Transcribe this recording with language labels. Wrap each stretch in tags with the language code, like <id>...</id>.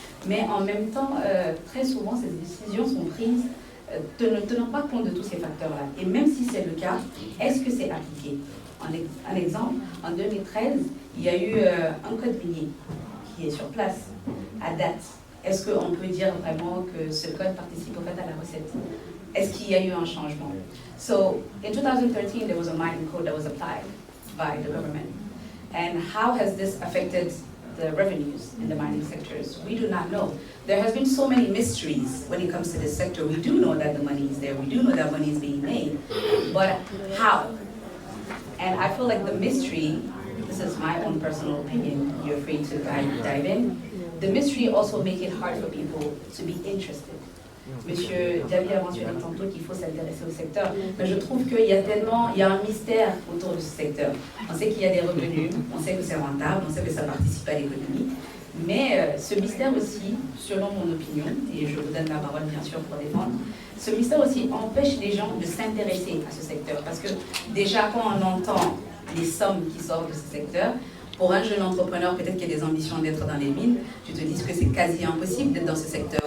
<fr>Mais en même temps, très souvent, ces décisions sont prises ne tenant pas compte de tous ces facteurs-là. Et même si c'est le cas, est-ce que c'est appliqué? Un exemple, en 2013, il y a eu un code minier qui est sur place, à date. Est-ce qu'on peut dire vraiment que ce code participe au fait à la recette? Est-ce qu'il y a eu un changement?</fr> <en>So, in 2013, there was a mining code that was applied by the government. And how has this affected the revenues in the mining sectors? We do not know. There has been so many mysteries when it comes to this sector. We do know that the money is there. We do know that money is being made. But how? And I feel like the mystery, this is my own personal opinion, you're free to dive in, the mystery also make it hard for people to be interested.</en> <fr>Monsieur Diané a mentionné tantôt qu'il faut s'intéresser au secteur, mais je trouve qu'il y a un mystère autour de ce secteur. On sait qu'il y a des revenus, on sait que c'est rentable, on sait que ça participe à l'économie, mais ce mystère aussi, selon mon opinion, et je vous donne la parole bien sûr pour défendre, ce mystère aussi empêche les gens de s'intéresser à ce secteur, parce que déjà quand on entend les sommes qui sortent de ce secteur, pour un jeune entrepreneur, peut-être qu'il y a des ambitions d'être dans les mines, tu te dis que c'est quasi impossible d'être dans ce secteur.</fr>